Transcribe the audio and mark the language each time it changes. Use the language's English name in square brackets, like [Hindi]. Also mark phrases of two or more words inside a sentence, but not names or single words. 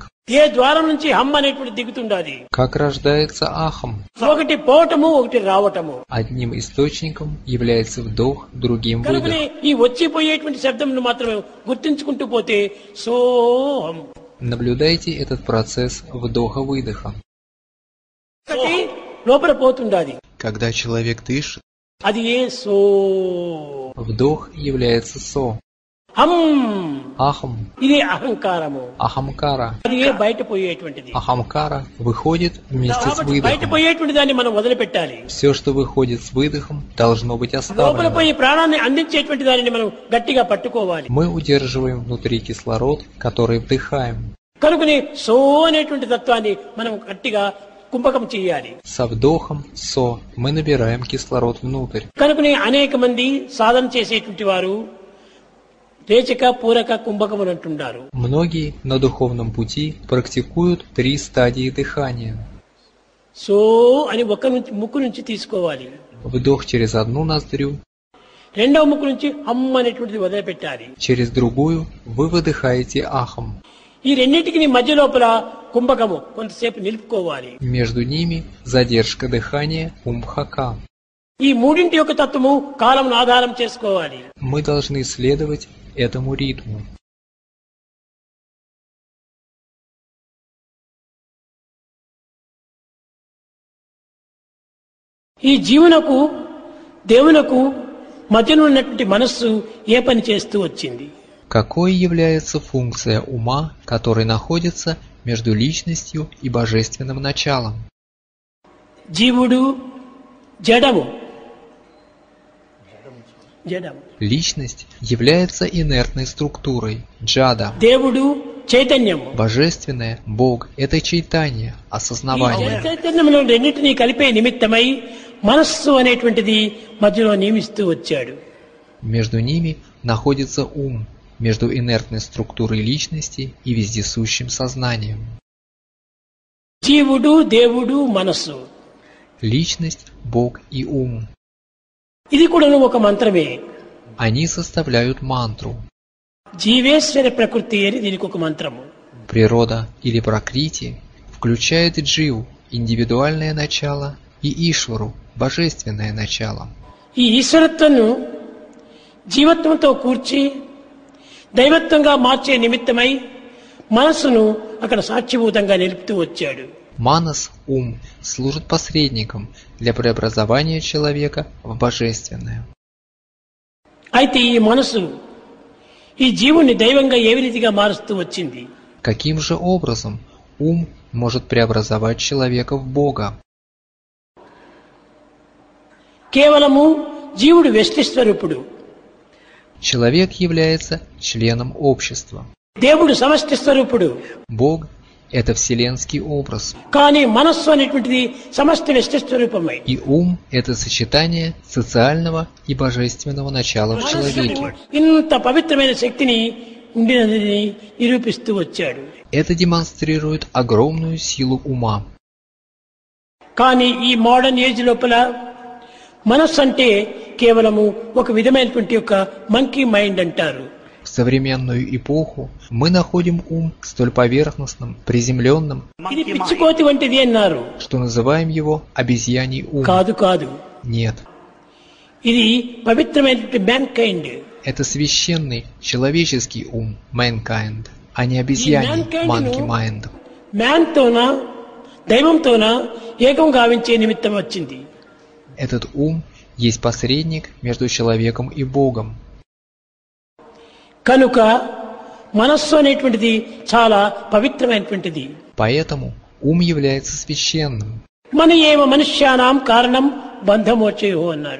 [Telugu] ఏ ద్వారం నుంచి హం అనేటువంటి దిగుతుండాలి. [Russian] Как рождается ахам? [Telugu] ఒకటి పోవటము ఒకటి రావటము. [Russian] Одним источником является вдох, другим [Telugu] కనుకనే [Russian] выдох. [Telugu] ఈ వచ్చిపోయేటువంటి శబ్దం మాత్రమే గుర్తించుకుంటూ పోతే సోహం. [Russian] Наблюдайте этот процесс вдоха-выдоха. [Telugu] ఒకటి లోపల పోతుండాలి. [Russian] Когда человек дышит, [Telugu] అది ఏ సో. [Russian] вдох является со. [Telugu] హం [Russian] Ахам, [Telugu] ఇది అహంకారము. [Russian] ахамкара. [Telugu] అది ఏ బయట పోయేటువంటిది. [Russian] Ахамкара выходит вместе с [Telugu] కాబట్టి బయట [Russian] выдохом. [Telugu] పోయేటువంటి దాన్ని మనం వదిలిపెట్టాలి. [Russian] Все, что выходит с выдохом, должно быть [Telugu] లోపల [Russian] оставлено. [Telugu] పోయి ప్రాణాన్ని అందించేటువంటి దానిని మనం గట్టిగా పట్టుకోవాలి. [Russian] Мы удерживаем внутри кислород, который вдыхаем. [Telugu] కనుకనే సో అనేటువంటి తత్వాన్ని మనం గట్టిగా కుంభకం చేయాలి. [Russian] Со вдохом со мы набираем кислород внутрь. [Telugu] కనుకనే అనేక మంది సాధన చేసేటువంటి వారు రేచక పూరక కుంభకం అని అంటుంటారు. [Russian] Многие на духовном пути практикуют 3 стадии дыхания. [Telugu] సో అని ఒక నుంచి ముక్కు నుంచి తీసుకోవాలి. [Russian] Вдох через одну ноздрю, [Telugu] రెండవ ముక్కు నుంచి హమ్ అనేటువంటిది వదిలిపెట్టాలి. [Russian] через другую вы выдыхаете ахом. [Telugu] ఈ రెండింటికి మధ్య లోపల కుంభకము కొంతసేపు నిలుపుకోవాలి. [Russian] Между ними задержка дыхания кумбхака. [Telugu] ఈ మూడింటి యొక్క తత్వము కాలంను ఆధారం చేసుకోవాలి. [Russian] Мы должны следовать этому ритму. [Telugu] ఈ జీవునకు దేవునకు మధ్యలో ఉన్నటువంటి మనస్సు ఏ పని చేస్తూ వచ్చింది. [Russian] Какой является функция ума, который находится между личностью и божественным началом? [Telugu] జీవుడు జడము. జడము. [Russian] Личность является инертной структурой, джада. [Telugu] దేవుడు చైతన్యము. [Russian] Божественное, Бог – это чайтанья, [Telugu] ఈ [Russian] осознавание. [Telugu] చైతన్యంలో రెండింటినీ కలిపే నిమిత్తమై మనస్సు అనేటువంటిది మధ్యలో నియమిస్తూ వచ్చాడు. [Russian] Между ними находится ум, между инертной структурой личности и вездесущим сознанием. [Telugu] జీవుడు దేవుడు మనస్సు [Russian] Личность, Бог и ум. [Telugu] ఇది కూడా ఒక మంత్రమే. [Russian] Они составляют мантру. [Telugu] జీవేశ్వర ప్రకృతి అని దీనికి ఒక మంత్రము. [Russian] Природа или пракрити включает дживу, индивидуальное начало, и ишвару, божественное начало. [Telugu] ఈ ఈశ్వరత్వను జీవత్వంతో కూర్చి దైవత్వంగా మార్చే నిమిత్తమై మనస్సును అక్కడ సాక్షిభూతంగా నిలుపుతూ వచ్చాడు. [Russian] Манас, ум, служит посредником для преобразования человека в божественное. [Telugu] అయితే ఈ మనసు ఈ జీవుని దైవంగా ఏ రీతిగా మారుస్తూ వచ్చింది. [Russian] Каким же образом ум может преобразовать человека в Бога? [Telugu] కేవలము జీవుడు వ్యష్టి స్వరూపుడు. [Russian] Человек является членом общества. [Telugu] దేవుడు సమష్టి స్వరూపుడు. [Russian] Бог – это вселенский образ. [Telugu] కానీ మనస్సు అనేటువంటిది సమష్టి వ్యష్టి స్వరూపమై [Russian] И ум – это сочетание социального и божественного начала в человеке. [Telugu] ఇంత పవిత్రమైన శక్తిని ఉండినదని నిరూపిస్తూ వచ్చాడు. [Russian] Это демонстрирует огромную силу ума. [Telugu] కానీ ఈ [English] modern age [Telugu] లోపల మనస్సు అంటే కేవలము ఒక విధమైనటువంటి యొక్క [English] monkey mind [Telugu] అంటారు. [Russian] В современную эпоху мы находим ум столь поверхностным, приземленным, [Telugu] ఇది పిచ్చికోతి వంటిది అన్నారు. [Russian] что называем его обезьяний ум. [Telugu] కాదు కాదు, [Russian] Нет, [Telugu] ఇది పవిత్రమైనటువంటి [English] man kind. [Russian] это священный человеческий ум, mankind, а не обезьяний, [English] monkey mind. [Telugu] మ్యాన్ తోన దైవంతోన ఏకం గావించే నిమిత్తం వచ్చింది. [Russian] Этот ум есть посредник между человеком и Богом. [Telugu] కనుక మనస్సు అనేటువంటిది చాలా పవిత్రమైనటువంటిది. [Russian] Поэтому ум является священным. [Sanskrit] మన ఏమ మనుష్యానాం కారణం బంధమోచయో అన్నారు.